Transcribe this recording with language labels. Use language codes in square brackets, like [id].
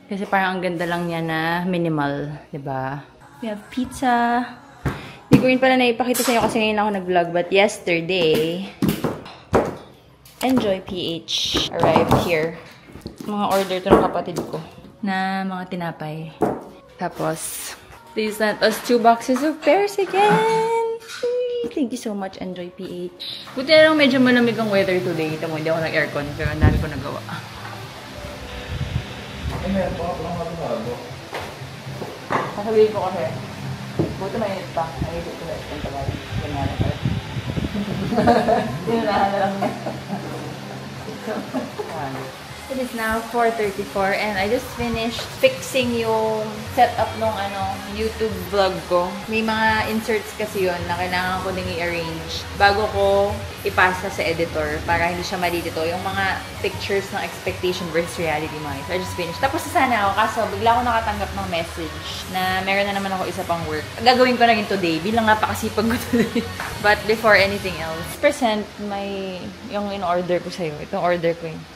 [tl] Kasi parang ang ganda lang niya na minimal. Diba? [en] We have pizza. [tl] Hindi ko rin pala naipakita sa inyo kasi ngayon ako nag-vlog. [en] But yesterday, Enjoy PH arrived here. [tl] Mga order to ng kapatid ko na mga tinapay. [en] Tapos, they sent us 2 boxes of pears again. Thank you so much, [tl] Enjoy PH. Buti na lang medyo malamig ang weather today. Ito mo, hindi ako nag-aircon pero ang dami ko nagawa. Meron pa ako lang matutalo. Sasabihin ko kasi, buti mainit pa. Ay, ito na ito na. Yan nga na pala. Tinunahan na lang niya. [en] It is now 4:34 and I just finished fixing [tl] yung setup nung YouTube vlog ko. May mga inserts kasi yun na kailangan ko ding i-arrange bago ko ipasa sa editor para hindi siya malilito. Yung mga pictures ng expectation versus reality mga. [en] So I just finished. [tl] Tapos sana ako kaso bigla ako nakatanggap ng message na meron na naman ako isa pang work. Gagawin ko na rin today bilang napakasipag ko today. [en] But before anything else, [tl] present yung in-order ko sa'yo. Itong order ko yun.